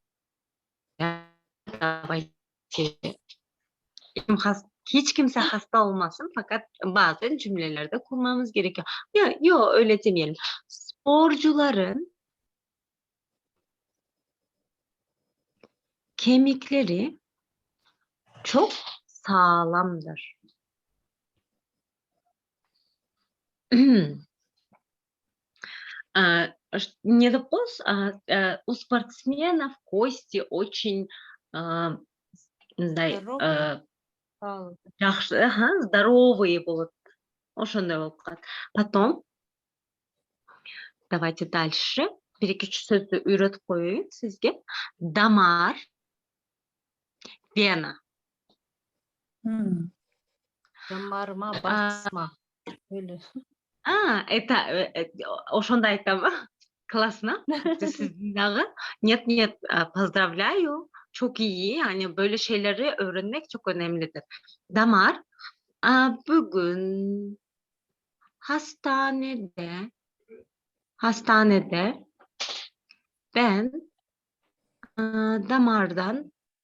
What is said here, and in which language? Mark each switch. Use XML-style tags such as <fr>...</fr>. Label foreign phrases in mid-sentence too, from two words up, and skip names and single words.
<tr>Hiç kimse hasta olmasın fakat bazen cümlelerde kullanmamız gerekiyor. Yok öyle demeyelim. Sporcuların kemikleri çok sağlamdır.</tr> <ru>Не вопрос, у спортсменов кости очень здоровые будут.</ru> <ky>Ошондой болуп калат.</ky> <ru>Потом давайте дальше.</ru> <ky>Bir-iki сөздү үйрөтүп коеюн сизге. Дамар, вена.</ky> <tr>Damarıma basma. Öyle.</tr> <ky>Это ошондой айтам.</ky> <ru>Классно.</ru> <tr>Sizin dağı.</tr> <ru>Нет, поздравляю.</ru> <tr>Çok iyi. Yani böyle şeyleri öğrenmek çok önemlidir. Damar. Bugün hastanede ben damardan</tr>